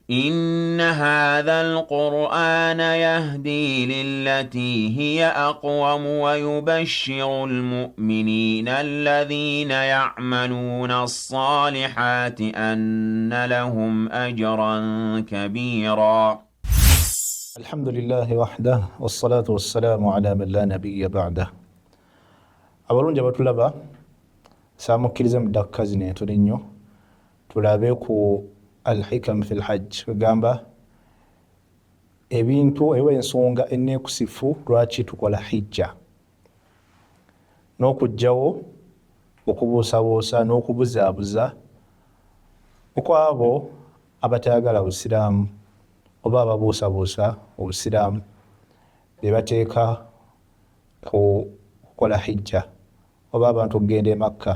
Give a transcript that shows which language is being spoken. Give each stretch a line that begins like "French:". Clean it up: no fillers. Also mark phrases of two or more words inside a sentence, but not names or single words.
Arabic: إن هذا القرآن يهدي للتي هي أقوم ويبشر المؤمنين الذين يعملون الصالحات أن لهم أجرا كبيرا. الحمد لله وحده والصلاة والسلام على من لا نبي بعده.
Ganda: abalungi abatulaba saamukkiriza muddaka zino tuli nnyo tulabe ku
Arabic: الحكم في الحج
Ganda: kugamba ebintu ewa ensonga enneekusifu lwaki tukola hijja n'okugjawo okubuusabuusa n'okubuzaabuza okwabo abatayagala busiraamu oba ababuusabuusa obusiraamu be bateeka kukola hijja oba abantu okugenda eMakka.